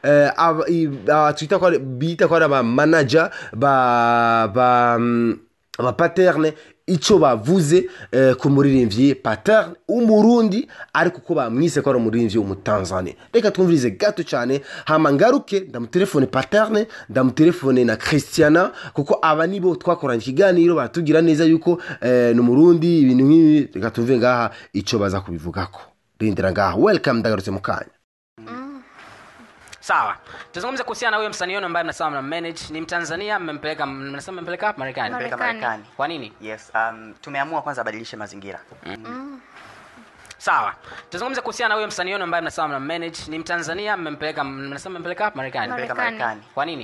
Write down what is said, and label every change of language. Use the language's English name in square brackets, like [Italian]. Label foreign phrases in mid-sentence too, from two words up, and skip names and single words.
[Rundi] twita ko bita ko aba manager ba Pattern icyo bavuze ku muririmbyi Pattern umurundi ariko ko bamwise ko ari umuririmbyi w'umutanzania reka twumvirize gato cyane hama ngaruke ndamutelefone Pattern ndamutelefone na Christiana kuko aba nibo twakoranye ikiganiro batugira neza yuko ni umurundi ibintu nk'ibi reka tumve ngaha icyo baza kubivugako rindira ngaha welcome ndagarutse mukanya [Swahili] sawa tuzungumze kuhusiana na huyo msanii ambaye mnasema mna manage ni Mtanzania mmempeleka Marekani kwa nini Yes tumeamua kwanza badilishe mazingira sawa tuzungumze kuhusiana na huyo msanii ambaye mnasema mna manage ni Mtanzania mmempeleka Marekani kwa nini